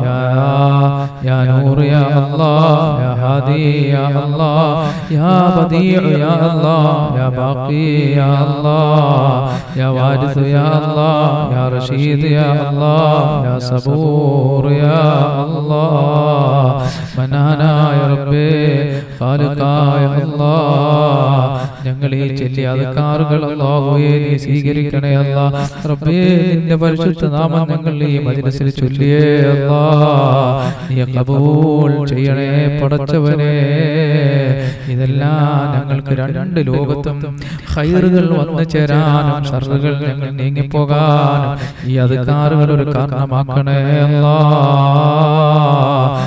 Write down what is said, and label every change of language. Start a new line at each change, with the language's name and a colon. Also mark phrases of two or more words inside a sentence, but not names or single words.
Arabic: يا نور يا الله يا هادي يا الله يا بديع يا الله يا باقي يا الله يا وارث يا الله يا رشيد يا الله يا صبور يا الله منانا يا ربي خالقا يا الله
Malayalam: ഞങ്ങളെ ചൊല്ലിയ അദ്കാറുകൾ അല്ലാഹുവേ നീ സ്വീകരിക്കണേ അല്ലാഹ്. റബ്ബേ നിന്റെ പരിശുദ്ധ നാമം ഞങ്ങൾ ഈ മജ്‌ലിസിൽ ചൊല്ലിയേ അല്ലാഹ് നീ ഖബൂൽ ചെയ്യണേ പടച്ചവനേ. ഇതെല്ലാം ഞങ്ങൾക്ക് രണ്ട് ലോകത്തും ഖൈറുകൾ വന്നു ചേരാനും ഷർറുകൾ ഞങ്ങൾ നീങ്ങിപ്പോകാനും ഈ അദ്കാറുകൾ ഒരു കാരണമാക്കണേ അല്ലാഹ്.